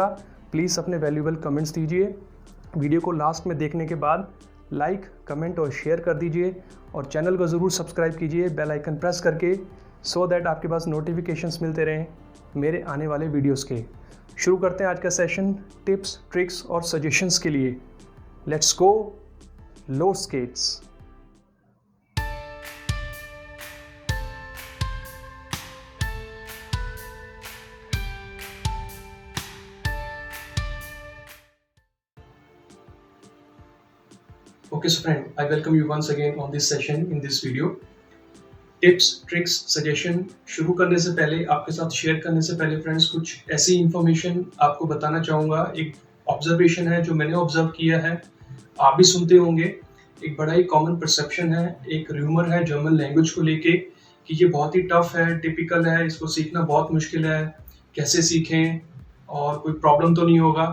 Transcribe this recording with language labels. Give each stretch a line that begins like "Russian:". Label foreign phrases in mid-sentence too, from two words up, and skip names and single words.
Hindi: प्लीज़ अपने
English: valuable comments
Hindi: दीजिए। वीडियो को लास्ट में देखने के बाद
English: like, comment
Hindi: और शेयर कर दीजिए और चैनल को ज़रूर सब्सक्राइब कीजिए
English: bell icon press
Hindi: करके,
English: so that
Hindi: आपके पास नोटिफिकेशंस मिलते रहें मेरे आने वाले वीडियोस के। शुरू करते हैं आज का सेशन
English: tips, tricks
Hindi: और सजेशंस के लिए।
English: let's go,
German: los geht's।
English: Okay, so friend, I welcome you once again on this session in this video। tips, tricks, suggestion
Hindi: शुरू करने से पहले, आपके साथ शेयर करने से पहले फ्रेंड्स, कुछ ऐसी इन्फॉर्मेशन आपको बताना चाहूँगा। एक ऑब्जर्वेशन है जो मैंने ऑब्जर्व किया है, आप भी सुनते होंगे। एक बड़ा ही
English: common perception
Hindi: है, एक र्यूमर है
English: German language
Hindi: को लेके कि ये बहुत ही टफ है, टिपिकल है, इसको सीखना बहुत मुश्किल है, कैसे सीखें और कोई प्रॉब्लम तो नहीं होगा।